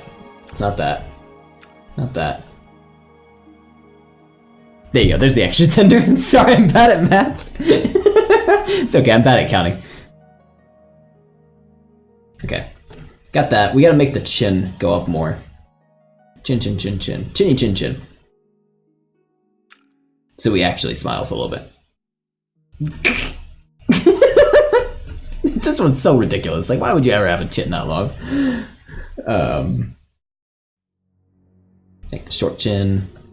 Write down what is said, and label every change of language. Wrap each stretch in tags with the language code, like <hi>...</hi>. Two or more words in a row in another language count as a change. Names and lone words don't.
<en>It's not that. Not that. There you go, there's the extra tender. Sorry, I'm bad at math. It's okay, I'm bad at counting. Okay, got that. We gotta make the chin go up more. Chin, chin, chin, chin. Chinny, chin, chin. So he actually smiles a little bit. This one's so ridiculous. Like, why would you ever have a chin that long? Make the short chin.</en>